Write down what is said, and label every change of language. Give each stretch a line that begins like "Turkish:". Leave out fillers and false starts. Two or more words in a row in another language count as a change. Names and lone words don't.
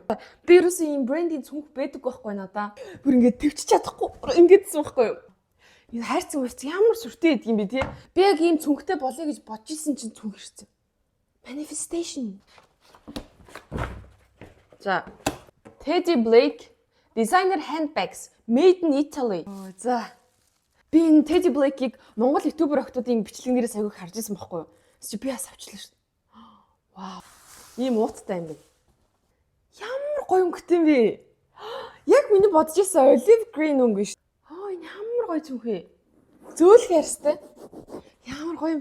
Mongolian: Би ерөөсөө ийм брендийн цүнх байдаг байхгүй надаа. Бүр ингээд төвчж чадахгүй ингэдсэн байхгүй юу. Энэ хайрцаг байцсан ямар сүртэй байдаг юм бэ тий. Би яг ийм цүнхтэй болъё гэж бодож исэн чинь цүнх ирсэн. Manifestation.
English: За Teddy Blake designer handbags made in Italy.
Mongolian: За. Би энэ Teddy Blake-ийг Монгол ютубер охтуудын бичлэгнээрээ саяг харж ирсэн байхгүй юу? Би бас авчлаа шүү. Вау. Ийм ууттай юм бэ. Ямар гоё өнгөтэй юм бэ? Яг миний бодож ирсэн
English: olive green
Mongolian: өнгө шүү. Энэ ямар гоё цүнхээ. Зөөлх ярьстай. Ямар гоё юм бэ?